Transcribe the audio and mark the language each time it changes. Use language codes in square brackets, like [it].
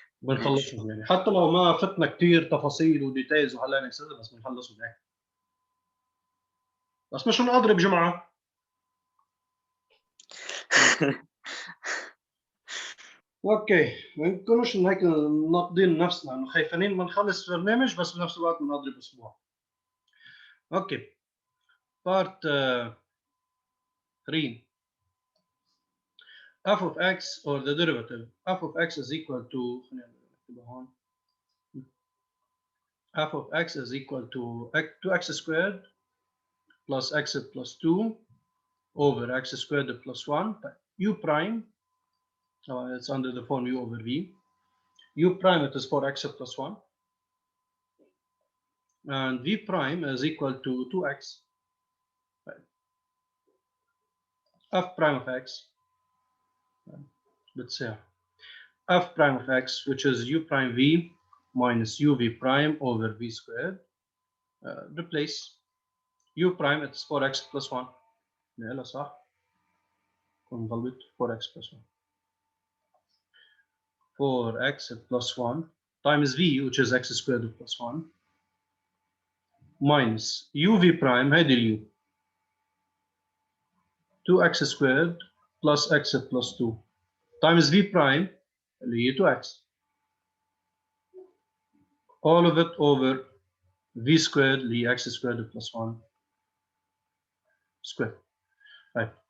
[ar] بنخلصهم يعني حتى لو ما فتنا كثير تفاصيل وديتيلز وهلا نكسر بس بنخلصهم هيك. بس مش نضرب جمعه. اوكي ما نكونوش هيك ناقضين نفسنا انه خايفين ما نخلص برنامج بس بنفس الوقت بنضرب اسبوع. [en] Okay part 3 f of x or the derivative f of x is equal to f of x is equal to 2x squared plus x plus 2 over x squared plus 1 u prime. It's under the form u over v. U prime it is 4x plus 1 and v prime is equal to 2x. F prime of x, let's say f prime of x, which is u prime v minus uv prime over v squared. Replace u prime it's 4x plus 1. [ar] يلا صح كون غلط 4x plus 1. [en] 4x plus 1 times v which is x squared plus 1 minus uv prime [ar] هيدي اليو [en] 2x squared plus x plus 2 times v prime [ar] اللي هي [en] 2x all of it over v squared اللي هي x squared plus 1 squared. Right.